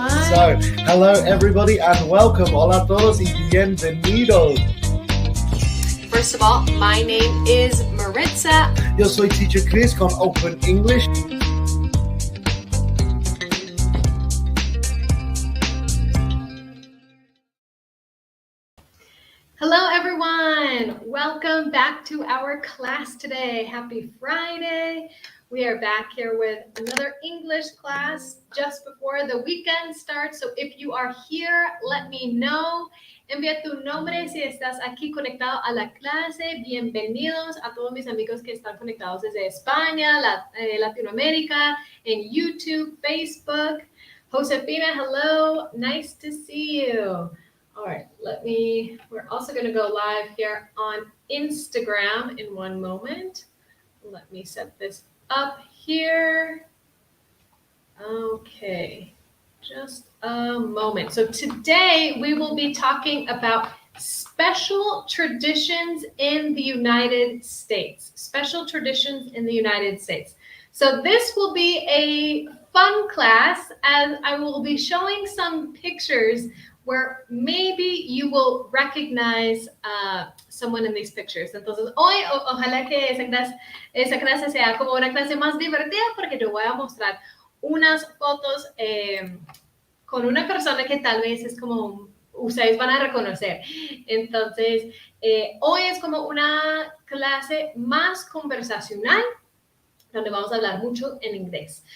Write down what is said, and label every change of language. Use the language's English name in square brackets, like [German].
[English] So, hello everybody and welcome. [Spanish] Hola a todos y bienvenidos. [English] First of all, my name is Maritza. [Spanish] Yo soy Teacher Chris con Open English. [English] Hello everyone. Welcome back to our class today. Happy Friday. We are back here with another English class just before the weekend starts. So if you are here, let me know. [Spanish] Envía tu nombre si estás aquí conectado a la clase. Bienvenidos a todos mis amigos que están conectados desde España, Latinoamérica, en YouTube, Facebook. [English] Josefina, hello. Nice to see you. All right, we're also going to go live here on Instagram in one moment. Let me set this up here. Okay, just a moment. So today we will be talking about special traditions in the United States. Special traditions in the United States. So this will be a fun class as I will be showing some pictures where maybe you will recognize someone in these pictures. [Spanish] Entonces, hoy ojalá que esa clase sea como una clase más divertida porque yo voy a mostrar unas fotos con una persona que tal vez es como ustedes van a reconocer. Entonces, hoy es como una clase más conversacional donde vamos a hablar mucho en inglés.